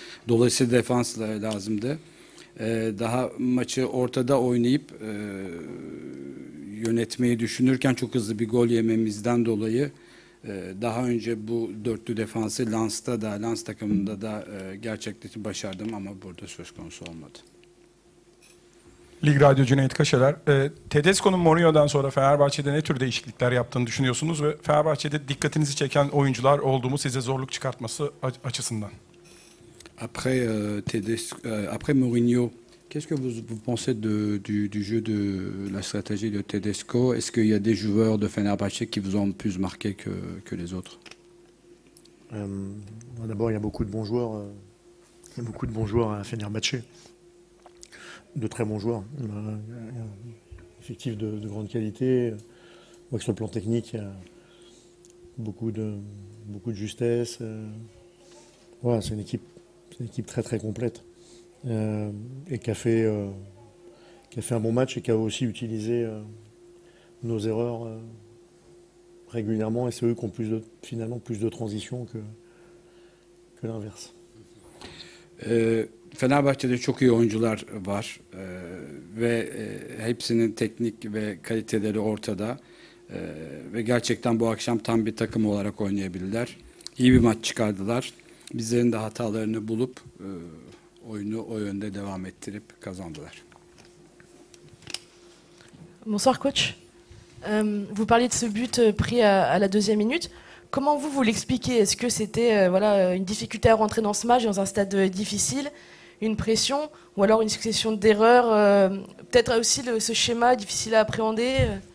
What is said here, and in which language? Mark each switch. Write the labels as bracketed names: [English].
[Turkish] Dolayısıyla defans lazımdı. Daha maçı ortada oynayıp yönetmeyi düşünürken çok hızlı bir gol yememizden dolayı daha önce bu dörtlü defansı Lens takımında da gerçekleştirmeyi başardım ama burada söz konusu olmadı. Lig Radyo Cüneyt Kaşeler. Tedesco'nun Mourinho'dan sonra Fenerbahçe'de ne tür değişiklikler yaptığını düşünüyorsunuz ve Fenerbahçe'de dikkatinizi çeken oyuncular oldu mu size zorluk çıkartması açısından? [French] Après Mourinho, qu'est-ce que vous pensez du jeu de la stratégie de Tedesco? Est-ce qu'il y a des joueurs de Fenerbahçe qui vous ont plus marqué que les autres? D'abord, il y a beaucoup de bons joueurs. Il y a beaucoup de bons joueurs à Fenerbahçe. De très bons joueurs. Il y a un effectif de grande qualité. On voit que sur le plan technique, il y a beaucoup de justesse. Voilà, c'est une équipe très très complète. Et qui a fait un bon match et qui a aussi utilisé nos erreurs régulièrement. Et c'est eux qui ont finalement plus de transition que l'inverse. [Turkish] Fenerbahçe'de çok iyi oyuncular var ve hepsinin teknik ve kaliteleri ortada ve gerçekten bu akşam tam bir takım olarak oynayabilirler. İyi bir maç çıkardılar. Bizlerin de hatalarını bulup oyunu o yönde devam ettirip kazandılar. [French] Bonsoir coach. Vous parliez de ce but pris à la deuxième minute. Comment vous l'expliquez? Est-ce que c'était voilà, une difficulté à rentrer dans ce match, dans un stade difficile, une pression, ou alors une succession d'erreurs, peut-être aussi ce schéma difficile à appréhender?